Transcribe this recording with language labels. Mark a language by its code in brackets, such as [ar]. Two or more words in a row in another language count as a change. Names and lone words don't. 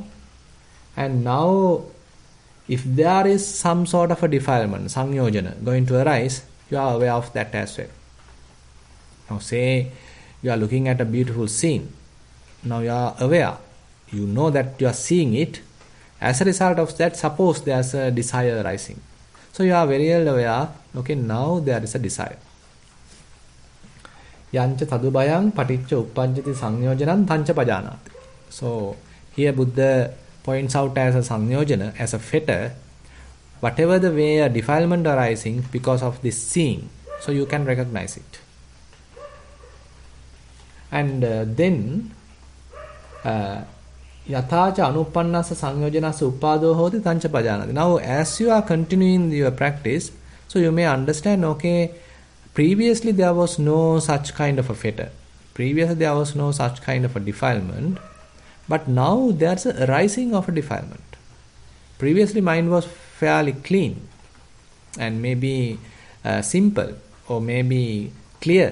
[en] And now, if there is some sort of a defilement, sangyojana, going to arise, you are aware of that as well. Now say you are looking at a beautiful scene. Now you are aware. You know that you are seeing it. As a result of that, suppose there is a desire arising. So you are very well aware, okay, now there is a desire. [pi] Yancha tadubayang paticca uppajjati sanyojanam tancha pajanati. [en] So here Buddha points out as a sanyojana, as a fetter, whatever the way a defilement arising because of this seeing, so you can recognize it. And then [pi] Yathacha anuppannasa sanyojanasa uppado hoti tancha pajanati. [en] Now, as you are continuing your practice, so you may understand, okay, previously there was no such kind of a fetter. Previously there was no such kind of a defilement. But now there's a rising of a defilement. Previously mind was fairly clean and maybe simple or maybe clear.